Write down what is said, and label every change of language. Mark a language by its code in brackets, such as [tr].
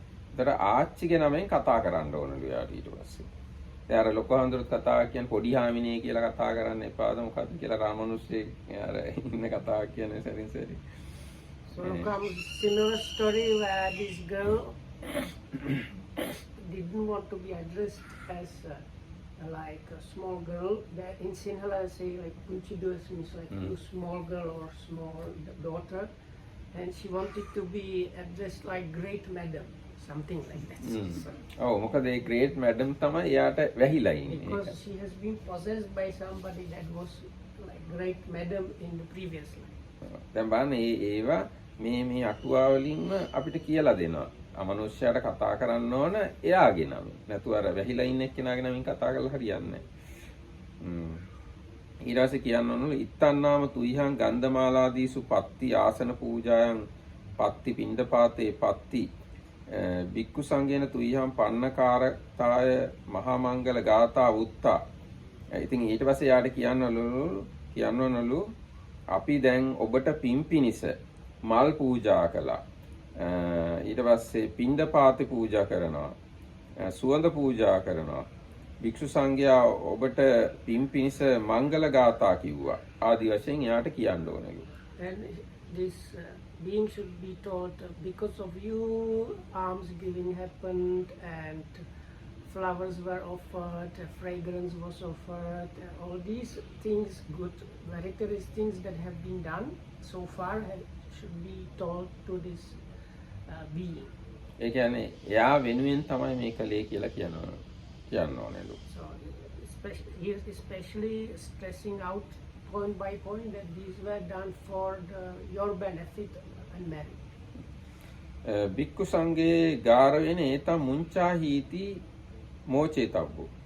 [si] ඒතර ආච්චිගේ නමෙන් කතා කරන්න ඕනලු යාට ඊට පස්සේ. දැන් අර ලොකු හඳුරුත් කතාවක් කියන්නේ පොඩි හාමිනේ කියලා කතා කරන්න එපාද මොකද්ද කියලා රාමනුෂ්‍යෙක් අර ඉන්න කතාවක් කියන්නේ සරින් සරි. [en] So comes similar story where this girl didn't want to be addressed as like a small girl. That in Sinhala say like Punchidos means like you small girl or small daughter, and she wanted to be addressed like great madam, something like that. So, [si] ඔව් මොකද ඒ great madam තමයි එයාට වැහිලා ඉන්නේ. [en] because she has been possessed by somebody that was like great madam in the previous life. [si] දැන් බලන්න ඒවා මේ අටුවා වලින්ම අපිට කියලා දෙනවා. අමනුෂ්‍යයට කතා කරන්න ඕන එයාගේ නම. නැතුව අර වැහිලා ඉන්න එක්කෙනාගේ නමින් කතා කරලා හරියන්නේ නැහැ. [pi] ඊට පස්සේ කියන්න ඕනලු ඉත්තන්නාම තුයිහං ගන්ධමාලාදීසු පත්ති ආසන පූජායන් පත්ති පිණ්ඩපාතේ පත්ති බික්කු සංගේන තුයිහං පන්නකාරතාය මහා මංගල ගාථා උත්තා. [si] ඉතින් ඊට පස්සේ යාට කියන්නවලු අපි දැන් ඔබට පින් පිනිස මල් පූජා කළා. ඊට පස්සේ පිණ්ඩපාතේ පූජා කරනවා. සුවඳ පූජා කරනවා. භික්ෂු සංඝයා ඔබට පින් පිනිස මංගල ගාථා කිව්වා. ආදි වශයෙන් එයාට කියන්න ඕනලු. [en] And this being should be told because of you alms giving happened and flowers were offered, fragrance was offered, all these things, good meritorious things that have been done so far should be told to this being. [si] ඒ කියන්නේ එයා වෙනුවෙන් තමයි මේ කලේ කියලා කියන්න ඕනලු. [en] So he is especially stressing out point by point that these were done for your benefit and merit. [pi] බික්කු සංඝේ ගාරවෙන ඒතම් මුංචා හීති මෝචේතබ්බු.